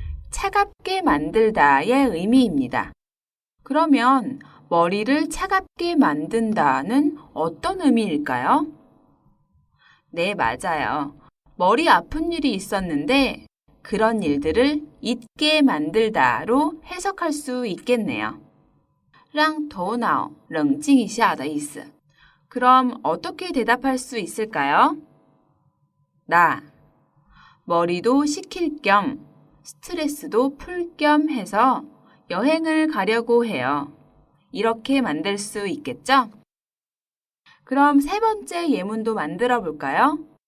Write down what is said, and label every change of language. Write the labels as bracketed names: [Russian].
[Korean] 차갑게 만들다의 의미입니다. 그러면 머리를 차갑게 만든다는 어떤 의미일까요? 네, 맞아요. 머리 아픈 일이 있었는데 그런 일들을 잊게 만들다로 해석할 수 있겠네요. [Chinese] 让头脑冷静一下的意思. [Korean] 그럼 어떻게 대답할 수 있을까요? 나 머리도 식힐 겸 스트레스도 풀 겸 해서 여행을 가려고 해요. 이렇게 만들 수 있겠죠? 그럼 세 번째 예문도 만들어 볼까요?